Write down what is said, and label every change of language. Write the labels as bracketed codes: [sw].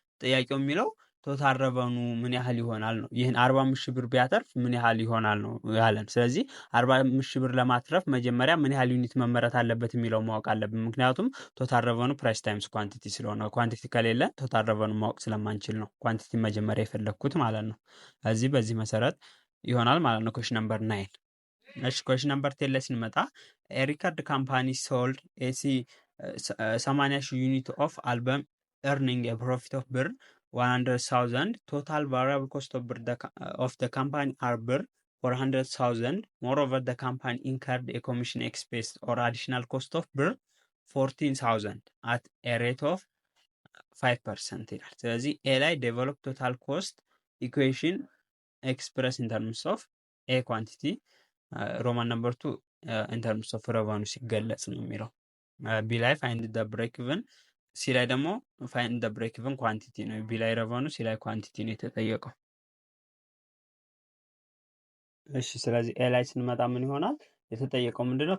[am] ጥያቄው የሚለው ቶታል ረቨኑ ምን ያህል ይሆናል ነው። ይህን 45,000 ብር ቢያተርፍ ምን ያህል ይሆናል ነው ያለን። ስለዚህ 45,000 ብር ለማትረፍ መጀመሪያ ምን ያህል ዩኒት መመረት አለበት የሚለው ማወቅ አለብን። ምክንያቱም ቶታል ረቨኑ ፕራይስ ታይምስ ኳንቲቲ ስለሆነ፣ ኳንቲቲ ከሌለ ቶታል ረቨኑ ማወቅ ስለማንችል ነው ኳንቲቲ መጀመሪያ የፈለግኩት ማለት ነው። እዚህ በዚህ መሰረት ይሆናል ማለት ነው። ኩዌሽን ነምበር 9። [en] እሺ ኩዌሽን ነምበር 10 ላይ ስንመጣ ሪከርድ ካምፓኒ ሶልድ ኤሲ 80,000 ዩኒት ኦፍ አልበም earning a profit of ብር 100,000. Total variable cost of the company are ብር 400,000. Moreover, the company incurred a commission expense or additional cost of ብር 14,000 at a rate of 5% [am] ይላል። ስለዚህ ኤ ላይ [en] develop total cost equation express in terms of a quantity, Roman number 2 ኢን ተርምስ ኦፍ ረቨኑ [am] ሲገለጽ ነው የሚለው። ቢ ላይ [en] ፋይንድ ደ ብሬክ ኢቭን፣ [am] ሲ ላይ ደግሞ ፋይንድ ደ ብሬክ ኢቭን ኳንቲቲ ነው። ቢ ላይ ረቨኑ፣ ሲ ላይ ኳንቲቲ ነው የተጠየቀው። እሺ ስለዚህ ኤ ላይ ስንመጣ ምን ይሆናል? የተጠየቀው ምንድነው?